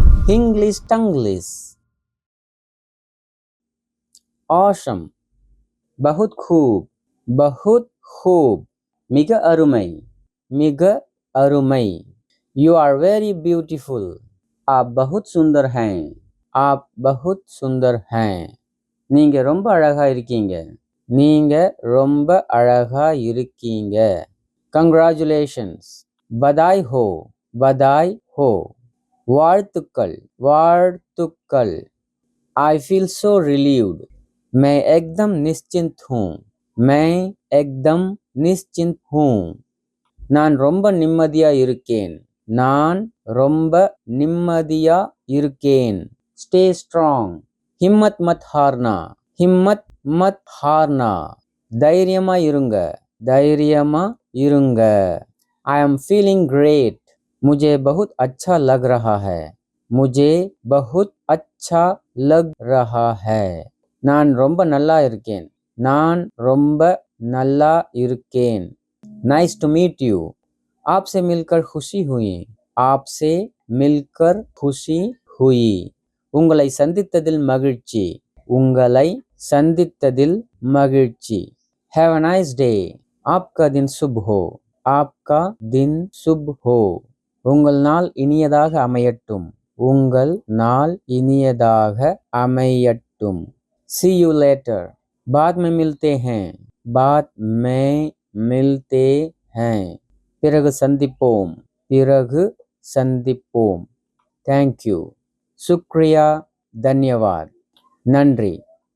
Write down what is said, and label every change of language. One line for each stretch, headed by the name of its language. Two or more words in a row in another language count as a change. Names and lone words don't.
English: English Tanglish. Awesome.
Hindi: बहुत खूब. बहुत खूब.
Tamil: மிக அருமை. மிக அருமை.
English: You are very beautiful.
Hindi: आप बहुत सुंदर हैं. आप बहुत सुंदर हैं.
Tamil: நீங்க ரொம்ப அழகா இருக்கீங்க. நீங்க ரொம்ப அழகா இருக்கீங்க.
Hindi: Congratulations. बधाई हो. बधाई हो.
Tamil: வாழ்த்துக்கள். வாழ்த்துக்கள்.
English: I feel so relieved.
Hindi: मैं एकदम निश्चिंत हूँ. मैं एकदम निश्चिंत हूँ.
Tamil: நான் ரொம்ப நிம்மதியா இருக்கேன். நான் ரொம்ப நிம்மதியா இருக்கேன்.
English: Stay strong.
Hindi: हिम्मत मत हारना. हिम्मत मत हारना.
Tamil: தைரியமா இருங்க. தைரியமா இருங்க.
English: I am feeling great.
Hindi: मुझे बहुत अच्छा लग रहा है. मुझे बहुत अच्छा लग रहा है.
Tamil: நான் ரொம்ப நல்லா இருக்கேன். நான் ரொம்ப நல்லா இருக்கேன்.
English: Nice to meet you.
Hindi: आपसे मिलकर खुशी हुई. आपसे मिलकर खुशी हुई.
Tamil: உங்களை சந்தித்ததில் மகிழ்ச்சி. உங்களை சந்தித்ததில் மகிழ்ச்சி.
English: Have a nice day.
Hindi: आपका दिन शुभ हो. आपका दिन शुभ हो.
Tamil: உங்கள் நாள் இனியதாக அமையட்டும். உங்கள் நாள் இனியதாக அமையட்டும்.
English: See you later.
Hindi: बाद में मिलते हैं. बाद में मिलते हैं.
Tamil: பிறகு சந்திப்போம். பிறகு சந்திப்போம்.
English: Thank you.
Hindi: शुक्रिया. धन्यवाद.
Tamil: நன்றி.